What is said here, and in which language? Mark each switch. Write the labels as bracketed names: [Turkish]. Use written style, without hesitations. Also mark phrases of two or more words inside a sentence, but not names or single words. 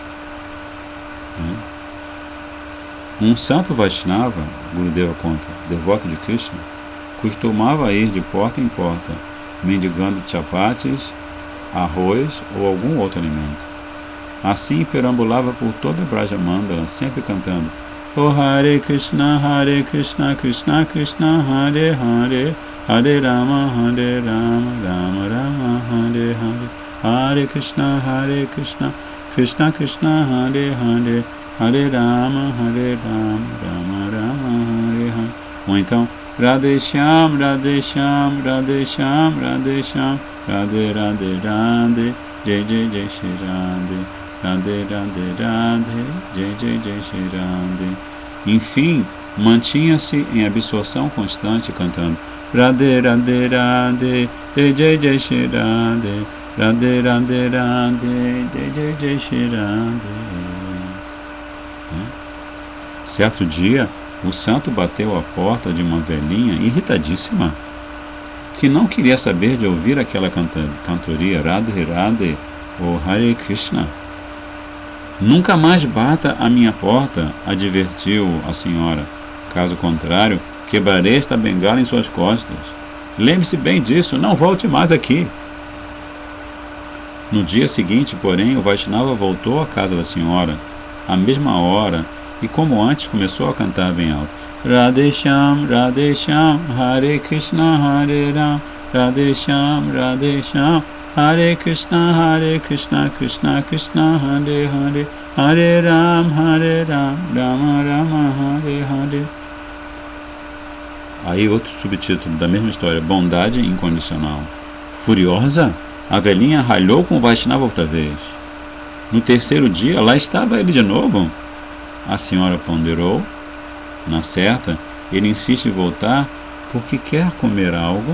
[Portuguese] Um santo Vaishnava, Gurudeva conta, devoto de Krishna, costumava ir de porta em porta, mendigando chapatis, arroz ou algum outro alimento. Assim perambulava por toda Brajamandala, sempre cantando O [Sanskrit] हरे कृष्ण कृष्ण कृष्ण हरे हरे हरे राम राम राम हरे हरे हरे कृष्ण कृष्ण कृष्ण हरे हरे हरे राम राम राम हरे हरे. [Portuguese] Ou então, [Sanskrit] राधे श्याम राधे श्याम राधे श्याम राधे श्याम राधे राधे राधे जय जय जय श्री राधे राधे राधे राधे जय जय जय श्री राधे. [Portuguese] Enfim, mantinha-se em absorção constante cantando [Sanskrit] राधे राधे राधे जय जय श्री राधे राधे राधे राधे जय जय जय श्री राधे. [Portuguese] Certo dia, o santo bateu à porta de uma velhinha irritadíssima, que não queria saber de ouvir aquela cantoria [Sanskrit] राधे राधे [Portuguese] ou [Sanskrit] हरे कृष्ण. [Portuguese] Nunca mais bata à minha porta, advertiu a senhora. Caso contrário, quebrarei esta bengala em suas costas. Lembre-se bem disso, não volte mais aqui. No dia seguinte, porém, o Vaishnava voltou à casa da senhora, à mesma hora, e como antes começou a cantar bem alto. [Sanskrit] राधेश्याम राधेश्याम हरे कृष्ण हरे राम राधेश्याम राधेश्याम हरे कृष्ण कृष्ण कृष्ण हरे हरे हरे राम राम राम हरे हरे. [Portuguese] Aí outro subtítulo da mesma história, bondade incondicional. Furiosa, a velhinha ralhou com o Vaishnava outra vez. No terceiro dia, lá estava ele de novo. A senhora ponderou. Na certa, ele insiste em voltar porque quer comer algo.